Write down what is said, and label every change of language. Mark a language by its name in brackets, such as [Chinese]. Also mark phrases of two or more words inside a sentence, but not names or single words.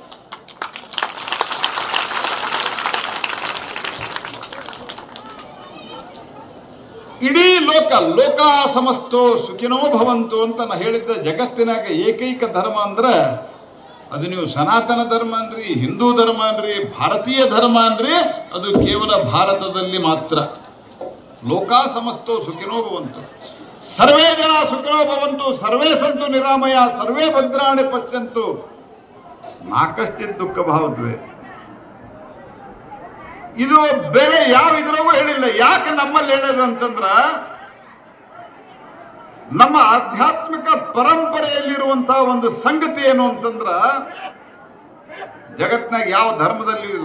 [Kannada] ಇಡೀ [Sanskrit] ಲೋಕ ಸಮಸ್ತೋ ಸುಖಿನೋ ಭವಂತು [Kannada] ಅಂತ ನಾ ಹೇಳಿದ್ದ. ಜಗತ್ತಿನಾಗ ಏಕೈಕ ಧರ್ಮ ಅಂದ್ರೆ ಅದು ನೀವು [Sanskrit] ಸನಾತನ ಧರ್ಮ [Kannada] ಅನ್ರಿ, [Sanskrit] ಹಿಂದೂ ಧರ್ಮ [Kannada] ಅನ್ರಿ, [Sanskrit] ಭಾರತೀಯ ಧರ್ಮ [Kannada] ಅನ್ರಿ, ಅದು ಕೇವಲ ಭಾರತದಲ್ಲಿ ಮಾತ್ರ. [Sanskrit] ಲೋಕ ಸಮಸ್ತೋ ಸುಖಿನೋ ಭವಂತು, ಸರ್ವೇ ಜನ ಸುಖಿನೋ ಭವಂತು, ಸರ್ವೇ ಸಂತು ನಿರಾಮಯ, ಸರ್ವೇ ಭದ್ರಾಣಿ ಪಶ್ಯಂತು, ನಾಕಷ್ಟಿದ್ ದುಃಖ ಭಾವದ್ವೇ. [Kannada] ಇದು ಬೇರೆ ಯಾವ ಇದ್ರಾಗೂ ಹೇಳಿಲ್ಲ. ಯಾಕೆ ನಮ್ಮಲ್ಲಿ ಹೇಳೋದು ಅಂತಂದ್ರ, ನಮ್ಮ ಆಧ್ಯಾತ್ಮಿಕ ಪರಂಪರೆಯಲ್ಲಿರುವಂತಹ ಒಂದು ಸಂಗತಿ ಏನು ಅಂತಂದ್ರ, ಜಗತ್ನಾಗ ಯಾವ ಧರ್ಮದಲ್ಲಿ ಇಲ್ಲ.